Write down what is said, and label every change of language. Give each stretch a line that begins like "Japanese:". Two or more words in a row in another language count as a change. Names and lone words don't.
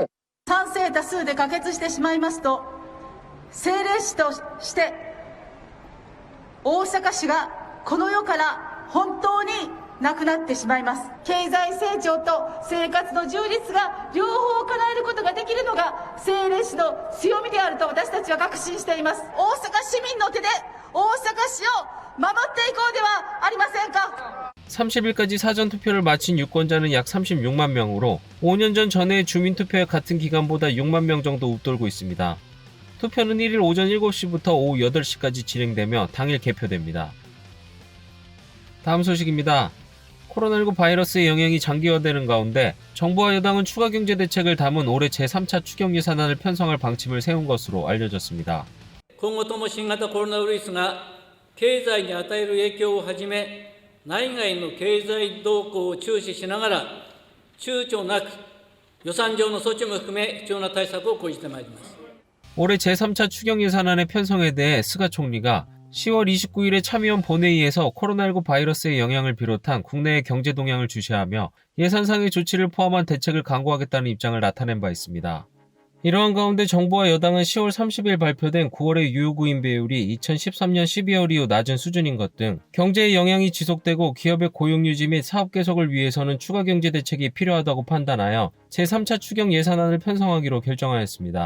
Japanese: 賛成多数で可決してしまいますと、政令市として大阪市がこの世から本当になくなってしまいます。経済成長と生活の充実が両方叶えることができるのが政令市の強みであると私たちは確信しています。大阪市民の手で大阪市を守っていこうではありませんか。
Korean: 30일까지 사전투표를 마친 유권자는 약 36만 명으로 5년 전 전에 주민투표의 같은 기간보다 6만 명 정도 웃돌고 있습니다. 투표는 1일 오전 7시부터 오후 8시까지 진행되며 당일 개표됩니다. 다음 소식입니다. 코로나19 바이러스의 영향이 장기화되는 가운데 정부와 여당은 추가 경제 대책을 담은 올해 제3차 추경 예산안을 편성할 방침을 세운 것으로 알려졌습니다.
Japanese: 今後とも新型コロナウイルスが経済に与える影響をはじめ内外の経済動向を注視しながら、躊躇なく予算上の措置も含め必要な対策を講じてまいります。
Korean: 올해 제3차 추경 예산안의 편성에 대해 스가 총리가 10월 29일에 참의원 본회의에서 코로나19 바이러스의 영향을 비롯한 국내의 경제 동향을 주시하며 예산상의 조치를 포함한 대책을 강구하겠다는 입장을 나타낸 바 있습니다. 이러한 가운데 정부와 여당은 10월 30일 발표된 9월의 유효구인 배율이 2013년 12월 이후 낮은 수준인 것 등 경제의 영향이 지속되고 기업의 고용 유지 및 사업 계속을 위해서는 추가 경제 대책이 필요하다고 판단하여 제3차 추경 예산안을 편성하기로 결정하였습니다.